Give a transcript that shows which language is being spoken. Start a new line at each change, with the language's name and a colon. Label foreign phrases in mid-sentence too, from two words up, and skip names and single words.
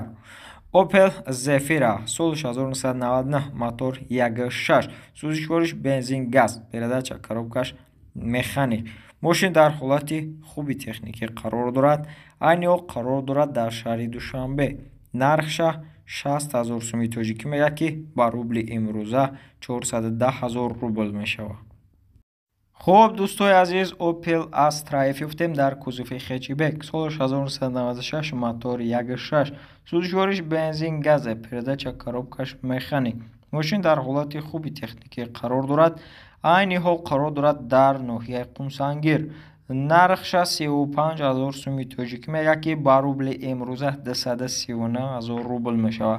Tajik: Opel Zafira, соли 1999, мотор 1.6, сӯзишвориш бензин газ, передача коробкаш механик. мошин дар ҳолати хуби техникӣ қарор дорад. айни ҳол қарор дорад дар шаҳри Душанбе. нархша 60000 суми тоҷикӣ мегӯяд ки ба рубли имрӯза 410000 рубл мешавад.
Persian: خب دوستای عزیز Opel Astra F در کوزوفی
Tajik: хетчбек سالش 1996 мотор 1.6 сӯзишвориш бензин газе передача коробкаш механик мошин дар ҳолати хуби техникӣ қарор дорад айни ҳол қарор дорад дар ноҳияи Қумсангир нархша 35000 суми тоҷикӣ мегӯяд ки ба рубли имрӯза 239000 рубл мешавад.